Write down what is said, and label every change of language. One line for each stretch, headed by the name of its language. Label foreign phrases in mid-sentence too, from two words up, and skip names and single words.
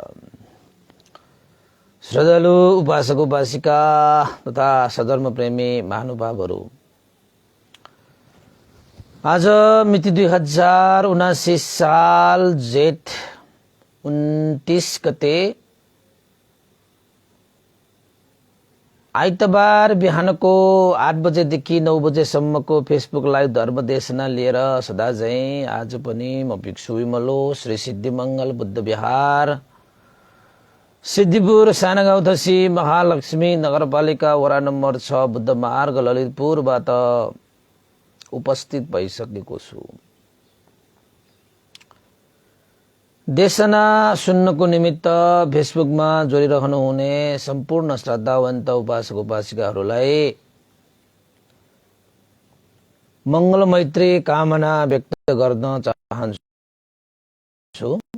Nepali: श्रद्धालु उपासक उपासिका तथा सधर्म प्रेमी महानुभावहरू, आज मिति 2079 साल जेठ 29 गते आइतबार बिहानको 8 बजेदेखि 9 बजेसम्मको
English: Facebook live
Nepali: धर्म देशना लिएर सदा झैं आज पनि म भिक्षु विमलो श्री सिद्धिमंगल बुद्ध विहार सिद्धिपुर सानागाउँ धसी महालक्ष्मी नगरपालिका वडा नम्बर 6 बुद्ध मार्ग ललितपुरबाट उपस्थित भइसकेको छु। देशना सुन्नको निमित्त फेसबुकमा जोडिरहनु हुने सम्पूर्ण श्रद्धावन्त उपासक उपासिकाहरूलाई मंगल मैत्री कामना व्यक्त गर्न चाहन्छु।